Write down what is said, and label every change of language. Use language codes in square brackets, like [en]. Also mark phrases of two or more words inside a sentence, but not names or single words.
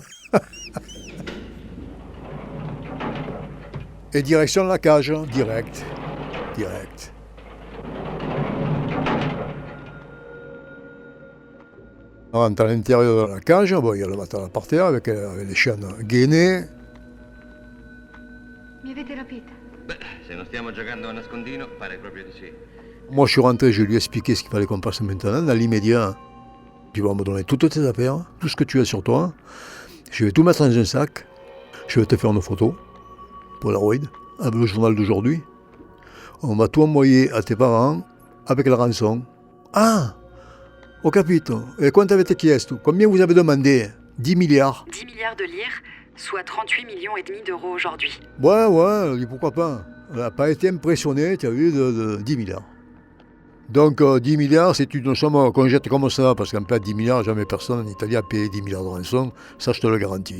[fr] Et direction de la cage, direct. On rentre à l'intérieur de la cage, bon, il y a le matelas par terre avec les chaînes gainées. [it] Mi avete rapita? Beh, se non stiamo giocando a nascondino, pare proprio di sì. [fr] Moi, je suis rentré, je lui ai expliqué ce qu'il fallait qu'on fasse maintenant, dans l'immédiat. Tu vas me donner toutes tes affaires, tout ce que tu as sur toi. Je vais tout mettre dans un sac. Je vais te faire une photo, Polaroid, avec le journal d'aujourd'hui. On va tout envoyer à tes parents avec la rançon. [it] Ah! Au capito. Et quanto avete chiesto? [fr] Combien vous avez demandé? 10 milliards. 10 milliards de lire, soit 38,5 millions d'euros aujourd'hui. Ouais, elle dit pourquoi pas. Elle n'a pas été impressionnée, tu as vu, de 10 milliards. Donc 10 milliards, c'est une somme qu'on jette comme ça, parce qu'en fait 10 milliards, jamais personne en Italie a payé 10 milliards de rançon, ça je te le garantis.